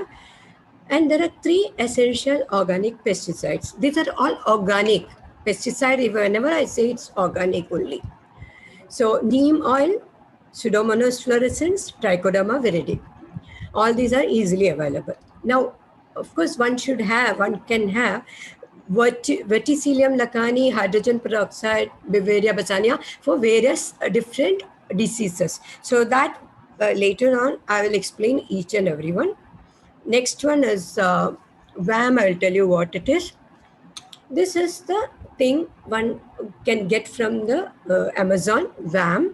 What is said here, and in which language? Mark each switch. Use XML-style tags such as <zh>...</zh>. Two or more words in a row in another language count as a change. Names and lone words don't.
<en>And there are 3 essential organic pesticides. These are all organic pesticide. Whenever I say it's organic only. So neem oil, Pseudomonas fluorescens, Trichoderma viride. All these are easily available. Now, of course, one can have Verticillium lacani, hydrogen peroxide, Beauveria bassania for various different diseases. So that later on, I will explain each and every one. Next one is VAM. I'll tell you what it is. This is the thing one can get from the Amazon, VAM.</en>